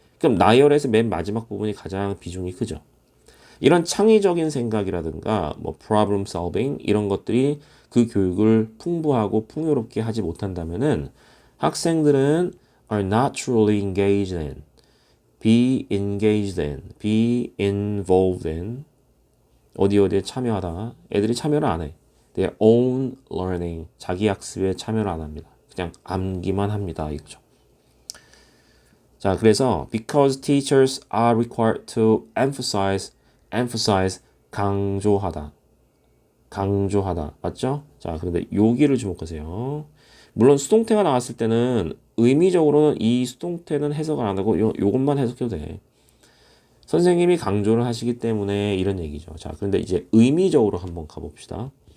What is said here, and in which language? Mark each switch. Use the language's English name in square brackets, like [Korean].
[Korean] 그럼 나열에서 맨 마지막 부분이 가장 비중이 크죠. 이런 창의적인 생각이라든가 뭐 problem solving 이런 것들이 그 교육을 풍부하고 풍요롭게 하지 못한다면은 학생들은 [English] are not truly engaged in, be engaged in, be involved in [Korean] 어디에 참여하다. 애들이 참여를 안 해. [English] their own learning [Korean] 자기 학습에 참여를 안 합니다. 그냥 암기만 합니다. 이거죠. [English] 자, [Korean] 그래서 [English] because teachers are required to emphasize [Korean] 강조하다. 맞죠? 자, 그런데 여기를 주목하세요. 물론 수동태가 나왔을 때는 의미적으로는 이 수동태는 해석을 안 하고 요것만 해석해도 돼. 선생님이 강조를 하시기 때문에 이런 얘기죠. 자, 그런데 이제 의미적으로 한번 가봅시다.